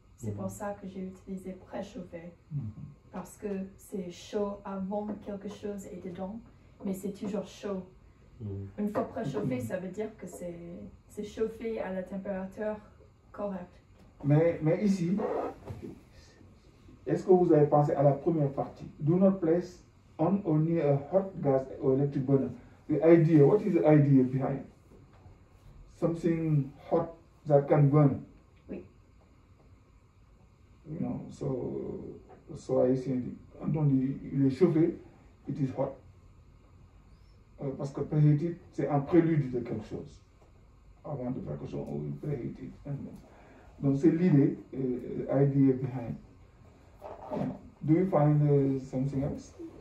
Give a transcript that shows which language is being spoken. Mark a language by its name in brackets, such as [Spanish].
[French] C'est pour ça que j'ai utilisé préchauffer. Parce que c'est chaud avant quelque chose est dedans, mais c'est toujours chaud. Une fois préchauffé, ça veut dire que c'est chauffé à la température correcte. Mais ici, est-ce que vous avez pensé à la première partie? [English] Do not place on or near a hot gas or electric burner. The idea, what is the idea behind? Something hot that can burn. [French] Oui. [English] You know, so I see, [French] quand on dit il est chauffé, [English] it is hot. [French] Parce que preheated, c'est un prélude de quelque chose. Avant de faire quelque chose, on preheated. Donc c'est l'idée, [English] idea behind. Do you find something else?